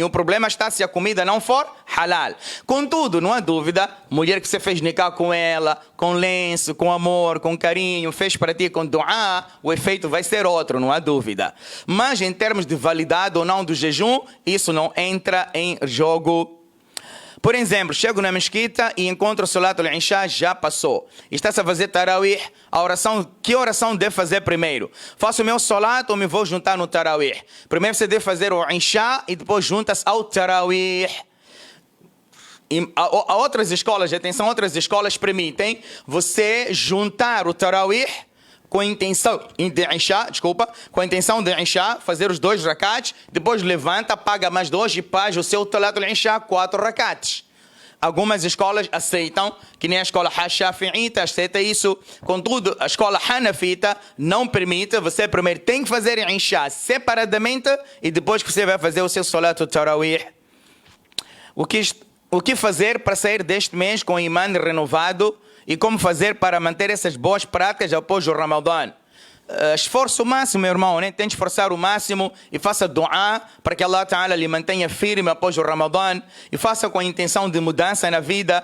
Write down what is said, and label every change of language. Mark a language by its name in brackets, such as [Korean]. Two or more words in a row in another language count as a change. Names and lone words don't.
[Portuguese] O problema está se a comida não for halal. Contudo, não há dúvida, mulher que você fez nikah com ela, com lenço, com amor, com carinho, fez para ti com dua, o efeito vai ser outro, não há dúvida. Mas em termos de validade ou não do jejum, isso não entra em jogo. Por exemplo, chego na mesquita e encontro o [Arabic] صلاة العشاء, [Portuguese] já passou. Está-se a fazer Tarawih, que oração devo fazer primeiro? Faço o meu Salat ou me vou juntar no Tarawih? Primeiro você deve fazer o Isha e depois junta-se ao Tarawih. Há outras escolas, atenção, outras escolas permitem você juntar o Tarawih com a intenção de Isha, fazer os 2 rakats, depois levanta, paga mais 2 e faz o seu [Arabic] صلاة العشاء [Portuguese] 4 rakats. Algumas escolas aceitam, que nem a escola Shafi'ita aceita isso. Contudo, a escola Hanafita não permite. Você primeiro tem que fazer Isha separadamente e depois que você vai fazer o seu [Arabic] صلاة التراويح. [Portuguese] O que fazer para sair deste mês com o imã renovado? E como fazer para manter essas boas práticas após o Ramadã? Esforço o máximo, meu irmão, né? Tente esforçar o máximo e faça dua para que [Arabic] الله تعالى [Portuguese] lhe mantenha firme após o Ramadã e faça com a intenção de mudança na vida.